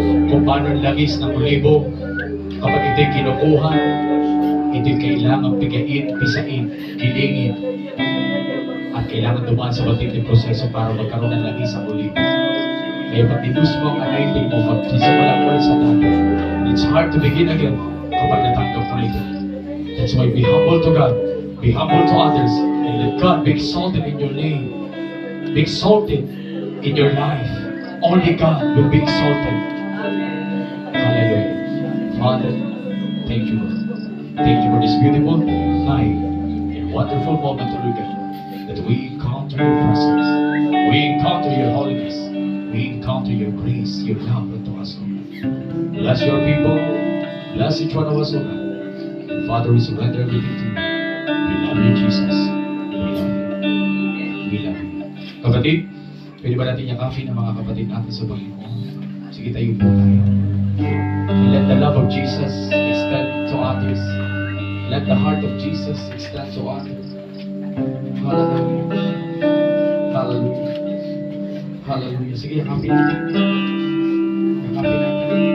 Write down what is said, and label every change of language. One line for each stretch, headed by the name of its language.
Filipino: Kung paano ang langis ng olibo, kapag ito'y kinukuha, ito'y kailangan pigain, pisain, gilingin, at kailangan dumaan sa matinding proseso para magkaroon ng langis ang olibo. Kaya pag nilus mo ang anointing mo, magsisimula ulit sa dati.
English: It's hard to begin again
Filipino: kapag natanggap mo ito.
English: That's why be humble to God, be humble to others, and let God be exalted in your name, be exalted in your life. Only God will be exalted. Hallelujah. Father, thank you, Lord. Thank you for this beautiful night and wonderful moment, Lord God, that we encounter your presence. We encounter your holiness. We encounter your grace, your love unto us, Lord. Bless your people. Bless each one of us, Lord God. And Father, we surrender everything to you. We love you, Jesus. We love you. We love you.
Filipino: Kapatid, pwede ba natin yakapin ang mga kapatid natin sa Panginoon? Sige, tayo po tayo.
English: And let the love of Jesus extend to others. Let the heart of Jesus extend to others.
Filipino: Hallelujah. Hallelujah. Hallelujah. Sige, yakapin natin. Yakapin natin.